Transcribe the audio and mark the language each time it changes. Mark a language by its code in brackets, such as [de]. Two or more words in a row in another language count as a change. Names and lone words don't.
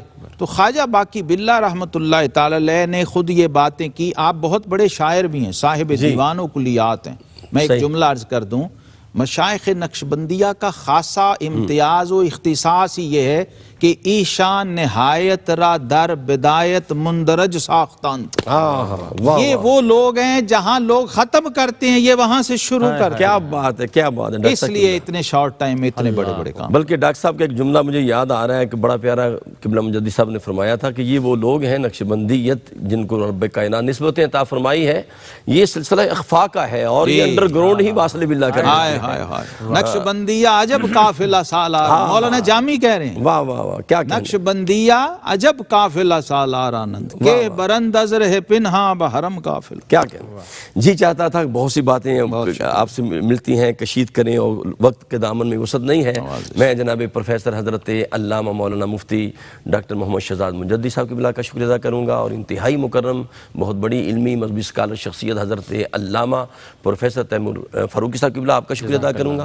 [ur] تو خواجہ باقی باللہ رحمت اللہ تعالی علیہ نے خود یہ باتیں کی۔ آپ بہت بڑے شاعر بھی ہیں، صاحب دیوان و کلیات ہیں۔ میں ایک جملہ عرض کر دوں، مشائخ نقشبندیہ کا خاصہ امتیاز و اختصاص ہی یہ ہے کہ [fa] ایشان نہایت را در بدایت مندرج ساختان [ur] تھا۔ یہ وہ لوگ ہیں جہاں لوگ ختم کرتے ہیں، یہ وہاں سے شروع کرتے ہیں۔ کیا بات ہے، کیا بات ہے ڈاکٹر اس صاحب لیے اتنے [en] short time [ur] میں اتنے بڑے بڑے کام۔ بلکہ ڈاکٹر صاحب کا ایک جملہ مجھے یاد آ رہا ہے کہ بڑا پیارا قبلہ مجدد صاحب نے فرمایا تھا کہ یہ وہ لوگ ہیں نقشبندیت جن کو رب کائنات نسبت عطا فرمائی ہے، یہ سلسلہ اخفا کا ہے اور یہ انڈر گراؤنڈ ہی واصل باللہ کرتے ہائے ہائے ہائے، نقش بندیہ عجب قافلہ سالار، مولانا جامی کہہ رہے ہیں، واہ واہ واہ، کیا کہنا [fa] نقش بندیہ عجب قافلہ سالار آنند کے برند از رہ پنہاں بحرم قافلہ۔ [ur] کیا کہنا جی چاہتا تھا کہ بہت سی باتیں آپ سے ملتی ہیں، کشید کریں اور وقت کے دامن میں وسعت نہیں ہے۔ میں جناب پروفیسر حضرت علامہ مولانا مفتی ڈاکٹر محمد شہزاد مجدی صاحب قبلہ کا شکریہ ادا کروں گا، اور انتہائی مکرم بہت بڑی علمی مذہبی اسکالر شخصیت حضرت علامہ پروفیسر تیمور فاروقی صاحب قبلہ آپ کا شکریہ ادا کروں گا۔